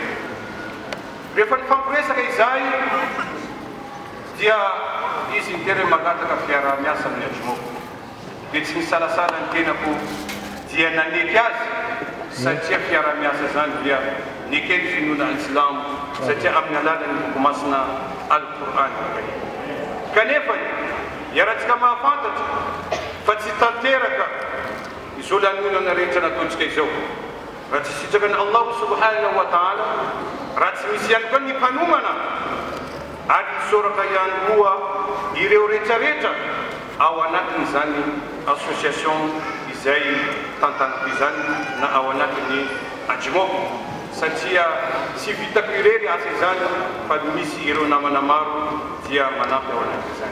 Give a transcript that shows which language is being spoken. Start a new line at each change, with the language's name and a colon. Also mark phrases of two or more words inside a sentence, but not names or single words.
Malagasy: Rehefa nifampiresaka izay dia izy nitery magataka fiara-miasa amin'ny ajomoko dia tsy misalasala ny tenako dia naneky azy satria fiara-miasa zany dia nekeny finoana al-Islam satria amin'ny alalan'ny boky masina al-Quran. Kanefa iaratsika mahafantatra fa tsy tanteraka izao lanonana rehetra nataontsika izao raha tsy sitraka
Arabic: ny الله سبحانه وتعالى,
Malagasy: raha tsy misy ihany koa ny mpanomana ary misoraka ihany koa ireo rehetrarehetra ao anatiny zany association izay tantanako izany na ao anatiny ajomoko satria tsy vitako irery asa izany fa misy ireo namana maro dia manampy ao anatin'izany.